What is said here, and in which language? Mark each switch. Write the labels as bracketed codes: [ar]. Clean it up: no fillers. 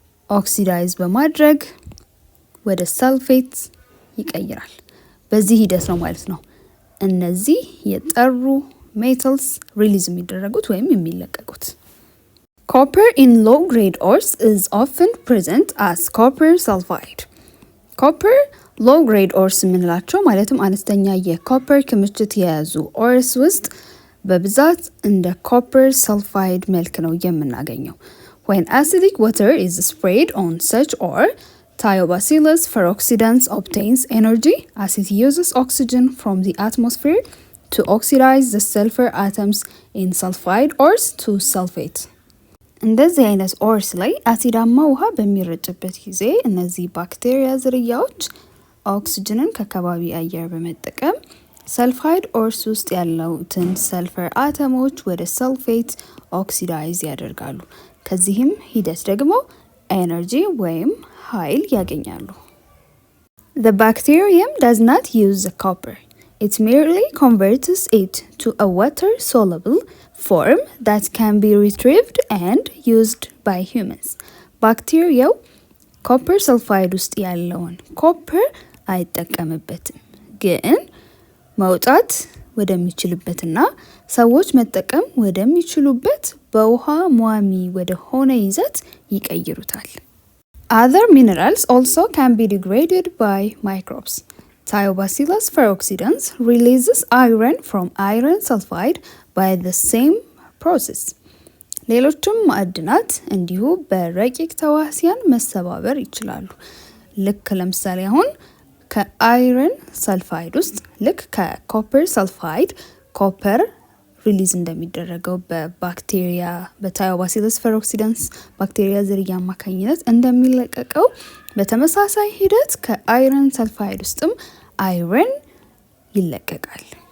[am] ኦክሲዳይዝ በማድረግ ወደ ሰልፌት ይቀይራል። በዚህ ሂደት ነው ማለት ነው እነዚህ የጠሩ ሜታልስ ሪሊዝ የሚደረጉት ወይም የሚለቀቁት። [en] Copper in low-grade ores is often present as copper sulfide. [am] Copper low-grade ores የምንላቸው ማለትም አነስተኛ የኮፐር ክምችት የያዙ ኦርስ ውስጥ በብዛት እንደ ኮፐር ሰልፋይድ መልክ ነው የምናገኘው። [en] When acidic water is sprayed on such ore, Thiobacillus ferroxidans obtains energy as it uses oxygen from the atmosphere to oxidize the sulfur atoms in sulfide ores to sulfate. [am] እንደዚህ አይነት ኦርስ ላይ አሲዳማ ውሃ በሚረጭበት ጊዜ እነዚህ ባክቴሪያ ዝርያዎች ኦክሲጅንን ከከባቢ አየር በመጠቀም ሰልፋይድ ኦርስ ውስጥ ያሉትን ሰልፈር አተሞች ወደ ሰልፌት ኦክሲዳይዝ ያደርጋሉ። ከዚህም ሂደት ደግሞ ኤነርጂ ወይም ኃይል ያገኛሉ። [en] The bacterium does not use the copper. It merely converts it to a water-soluble form that can be retrieved and used by humans. [am] ባክቴሪያው ኮፐር ሰልፋይድ ውስጥ ያለውን ኮፐር አይጠቀምበትም፣ ግን መውጣት ወደሚችልበትና ሰዎች መጠቀም ወደሚችሉበት በውሃ ሟሚ ወደ ሆነ ይዘት ይቀይሩታል። [en] Other minerals also can be degraded by microbes. Thiobacillus ferroxidans releases iron from iron sulfide by the same process. [am] ሌሎችም ማዕድናት እንዲሁ በረቂቅ ተዋሲያን መሰባበር ይችላሉ። ልክ ለምሳሌ አሁን ከአይረን ሰልፋይድ ውስጥ ልክ ከኮፐር ሰልፋይድ ኮፐር ሪሊዝ እንደሚደረገው በባክቴሪያ በታዮባሲለስ ፈሮክሲዳንስ ባክቴሪያ ዝርያ አማካኝነት እንደሚለቀቀው በተመሳሳይ ሂደት ከአይረን ሰልፋይድ ውስጥም አይረን ይለቀቃል።